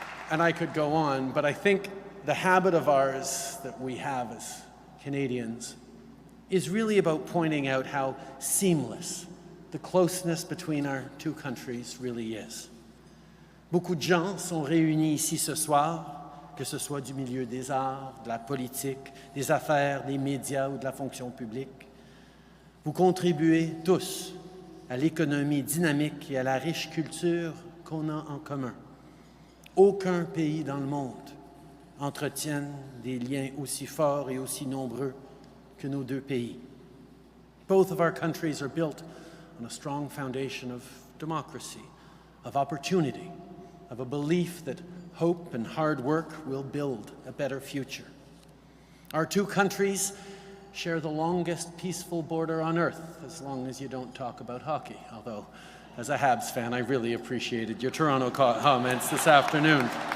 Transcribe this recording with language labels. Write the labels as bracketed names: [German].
[English] And I could go on, but I think the habit of ours that we have as Canadians is really about pointing out how seamless the closeness between our two countries really is. [French] Beaucoup de gens sont réunis ici ce soir, que ce soit du milieu des arts, de la politique, des affaires, des médias ou de la fonction publique. Vous contribuez tous à l'économie dynamique et à la riche culture qu'on a en commun. Aucun pays dans le monde entretient des liens aussi forts et aussi nombreux que nos deux pays. [English] Both of our countries are built on a strong foundation of democracy, of opportunity, of a belief that hope and hard work will build a better future. Our two countries share the longest peaceful border on earth, as long as you don't talk about hockey, although as a Habs fan, I really appreciated your Toronto comments this afternoon.